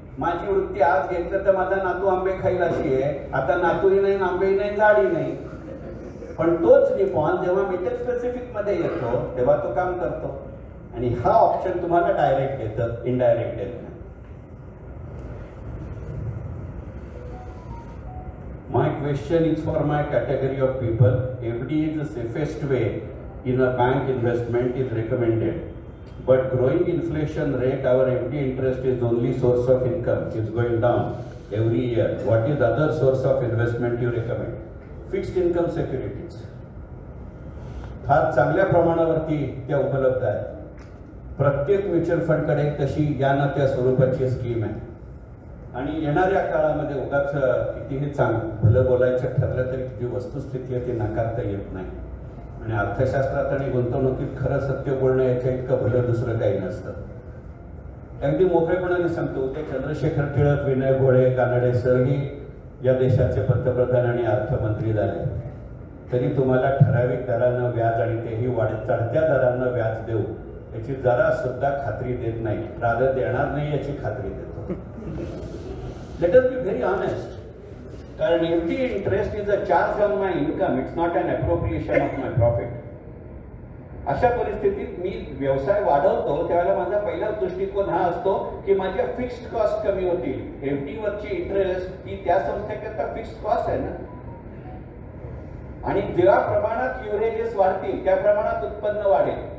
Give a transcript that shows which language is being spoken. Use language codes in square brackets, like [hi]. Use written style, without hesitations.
[mr] माझी वृत्ती आज घेतलं तर माझा नातू आंबे खाईल अशी आहे. आता नातूही नाही, आंबेही नाही, झाडी नाही. पण तोच निपॉन जेव्हा मेटल स्पेसिफिक मध्ये येतो तेव्हा तो काम करतो. आणि हा ऑप्शन तुम्हाला डायरेक्ट देतं, इनडायरेक्ट देत नाही. [en] My question is for my category of people. FD is the safest way in a bank investment is recommended. But growing inflation rate, our FD interest is only source of income. It's going down every year. What is other source of investment you recommend? Fixed income securities. [mr] फार चांगल्या प्रमाणावरती त्या उपलब्ध आहेत. प्रत्येक mutual फंडकडे तशी या ना त्या स्वरूपाची स्कीम आहे. आणि येणाऱ्या काळामध्ये उगाच कितीही भलं बोलायचं ठरलं तरी जी वस्तुस्थिती आहे ती नाकारता येत नाही. आणि अर्थशास्त्रात आणि गुंतवणुकीत खरं सत्य बोलणं याच्या इतकं भलं दुसरं काही नसतं. अगदी मोकळेपणाने सांगतो, ते चंद्रशेखर टिळक, विनय भोळे, कानडे सरही या देशाचे पंतप्रधान आणि अर्थमंत्री झाले तरी तुम्हाला ठराविक दरानं व्याज आणि तेही चढत्या दरानं व्याज देऊ याची जरा सुद्धा खात्री देत नाही. रादर देणार नाही याची खात्री देतो. [en] Let us be very honest. [mr] कारण [en] FD interest is a charge on my income. It's not an appropriation of my profit. [mr] अशा परिस्थितीत मी व्यवसाय वाढवतो त्यावेळेला माझा पहिला दृष्टिकोन हा असतो की माझ्या फिक्स्ड कॉस्ट कमी होतील. FD वरची इंटरेस्ट ही त्या संस्थेकरता फिक्स्ड कॉस्ट आहे ना. आणि ज्या प्रमाणात युरेजेस वाढतील त्या प्रमाणात उत्पन्न वाढेल.